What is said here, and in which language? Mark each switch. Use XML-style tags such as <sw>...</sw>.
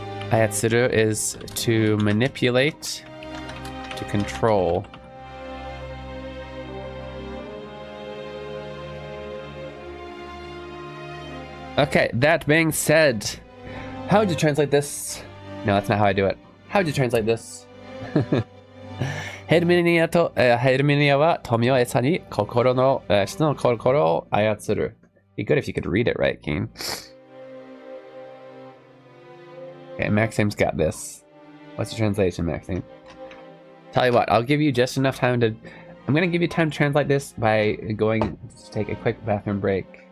<en>Ayatsuru is to manipulate, to control. Okay, that being said, how would you translate this? No, that's not how I do it. How would you translate this?</en> <ja>ヘルミニアは富を餌に心の人の心を操る.</ja> <en>Be good if you could read it right, Keen. Okay, Maxime's got this. What's the translation, Maxime? Tell you what, I'll give you just enough time to... I'm going to give you time to translate this by going to take a quick bathroom break.</en>